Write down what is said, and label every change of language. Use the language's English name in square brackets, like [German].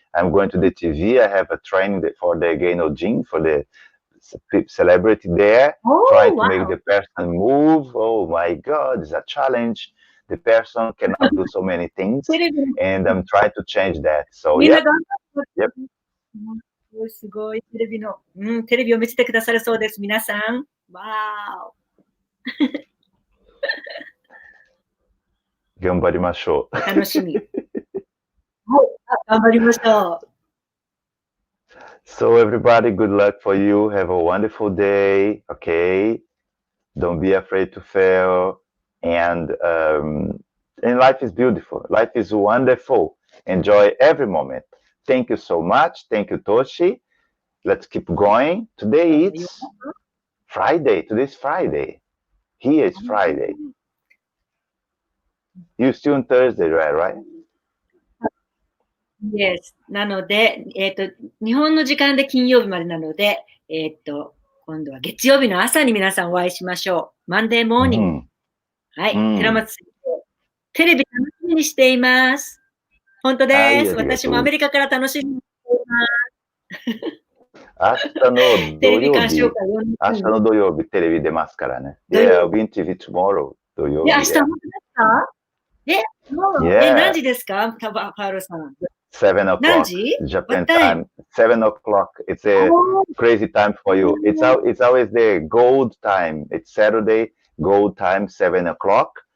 [English] I'm going to the TV. I have a training for the Gaino Gym for the celebrity there, trying to make the person move. Oh my God, it's a challenge. The person cannot do so many things, [Japanese] テレビの [English] and I'm trying to change that. So [Japanese] みんな [English] yep, [Japanese] 頑張って [English] yep. [Japanese] すごいテレビの、テレビを見せてくださるそうです。皆さん。わー頑張りましょう。お。楽しみ。はい。頑張りましょう。 [English] So everybody, good luck for you. Have a wonderful day. Okay, don't be afraid to fail. And life is beautiful. Life is wonderful. Enjoy every moment. Thank you so much. Thank you, Toshi. Let's keep going. Today it's Friday. Today's Friday. Here is Friday. You still on Thursday, right? Yes. [Japanese] なので、日本の時間で金曜日までなので、今度は月曜日の朝に皆さんお会いしましょう。マンデーモーニング。はい。寺松先生、テレビ楽しみにしています。本当です。私もアメリカから楽しみにしています。明日の土曜日、明日の土曜日テレビ出ますからね。 [English] Yeah, I'll be in TV tomorrow. [Japanese] 土曜日。明日本当ですか？何時ですか？パウロさん。 [English] 7 o'clock Japan time. 7 o'clock. It's a crazy time for you. It's always the gold time. It's Saturday gold time 7 o'clock.